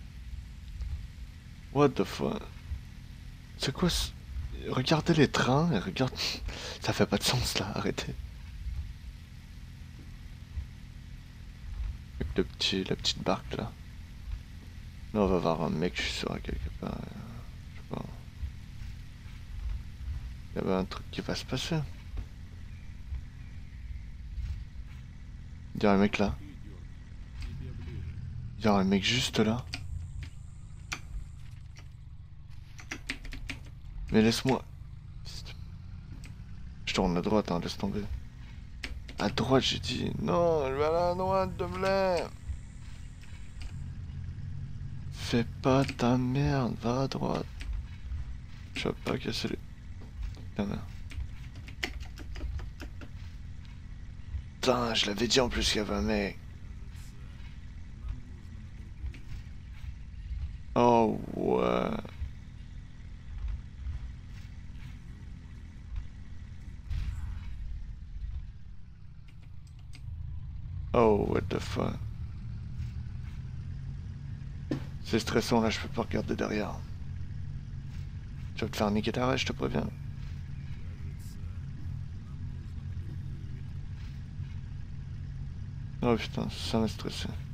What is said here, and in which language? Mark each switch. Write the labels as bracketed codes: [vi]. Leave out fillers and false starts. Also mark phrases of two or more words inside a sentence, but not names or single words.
[en] What the fuck? [fr] C'est quoi ce... Regardez les trains et regarde... Ça fait pas de sens, là, arrêtez. Avec la petite barque, là. Là, on va voir un mec, je suis sûr, quelque part. Je sais pas. Il y avait un truc qui va se passer. Il y a un mec là. [ru] Ты, Дёрк, тебе ближе. [fr] Il y a un mec juste là. Mais laisse-moi. Je tourne à droite, hein, laisse tomber. À droite, j'ai dit. Non, je vais aller à droite, s'il te plaît. Fais pas ta merde, va à droite. Je vais pas casser les... Ta merde. Putain, je l'avais dit en plus qu'il y avait un mec. Oh ouais. [en] Oh, what the fuck. [fr] C'est stressant là, je peux pas regarder derrière. Tu vas te faire niquer ta race, je te préviens. Oh putain, ça m'a stressé.